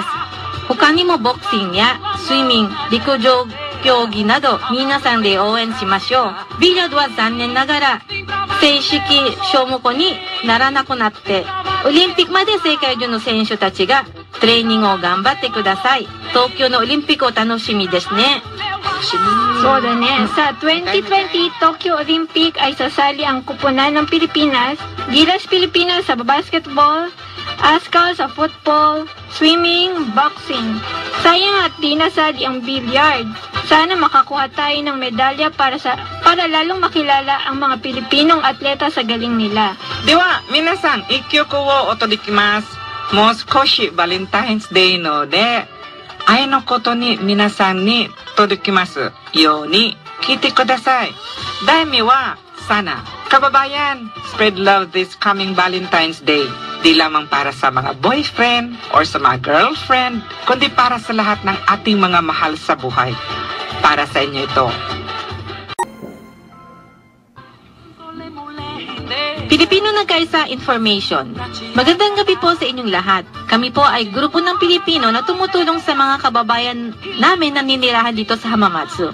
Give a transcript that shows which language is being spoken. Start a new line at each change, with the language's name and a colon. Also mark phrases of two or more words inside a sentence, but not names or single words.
Japanese: 他にもボクシングやスイミング、陸上競技など皆さんで応援しましょう。ビリヤードは残念ながら正式種目にならなくなって、オリンピックまで世界中の選手たちがトレーニングを頑張ってください。東京のオリンピックを楽しみですね。そうだね。
Filipino: Sa 2020 Tokyo Olympic ay sasali ang kupunan ng Pilipinas, Gilas Pilipinas sa basketball, ASCAL sa football, swimming, boxing. Sayang at di nasali ang billiard. Sana makakuha tayo ng medalya para lalong makilala ang mga Pilipinong atleta sa galing nila. では、皆さん、一曲をお届けします。もう少しバレンタインデーので、愛のことに皆さんに届きますように聞いてください。題名は、Sana. Kababayan,
English: spread love this coming Valentine's Day.
Filipino: Di lamang para sa mga boyfriend or sa mga girlfriend, kundi para sa lahat ng ating mga mahal sa buhay. Para sa inyo ito. Pilipino Nagkaisa Information. Magandang gabi po sa inyong lahat. Kami po ay grupo ng Pilipino na tumutulong sa mga kababayan namin na ninirahan dito sa Hamamatsu.